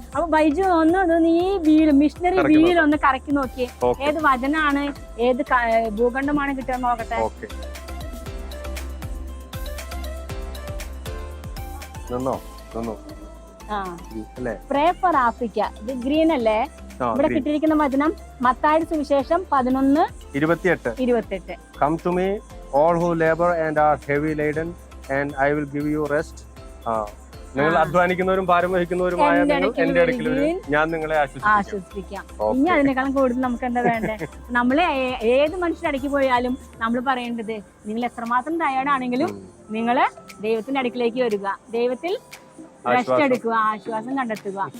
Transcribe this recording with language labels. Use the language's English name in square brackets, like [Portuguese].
[Malayalam] അപ്പൊ ബൈജു ഈ missionary wheel ഒന്ന് കറക്കി നോക്കിയേ, ഏത് വചനാണ്, ഏത് ഭൂഖണ്ഡമാണ് കിട്ടുക നോക്കട്ടെ. നിന്നോ ആ അല്ലേ? [English] Pray for Africa. [Malayalam] ഇത് ഗ്രീൻ അല്ലേ? ഇവിടെ കിട്ടിയിരിക്കുന്ന വചനം മത്തായിയുടെ സുവിശേഷം 11:28. [English] Come to me all who labor and are heavy laden and I will give you rest. [Malayalam] നിങ്ങൾ അധ്വാനിക്കുന്നവരും ഭാരം വഹിക്കുന്നവരുമായ എന്റെ അടുക്കൽ വരും, ഞാൻ നിങ്ങളെ ആശ്വസിപ്പിക്കാം. ഇനി അതിനേക്കാളും കൂടുതൽ നമുക്ക് എന്താ വേണ്ടേ? നമ്മള് ഏത് മനുഷ്യരുടെ അടുക്കി പോയാലും നമ്മൾ പറയേണ്ടത്, നിങ്ങൾ എത്രമാത്രം ടയേർഡാണെങ്കിലും നിങ്ങള് ദൈവത്തിന്റെ അടുക്കിലേക്ക് വരിക, ദൈവത്തിൽ റെസ്റ്റ് എടുക്കുക, ആശ്വാസം കണ്ടെത്തുക.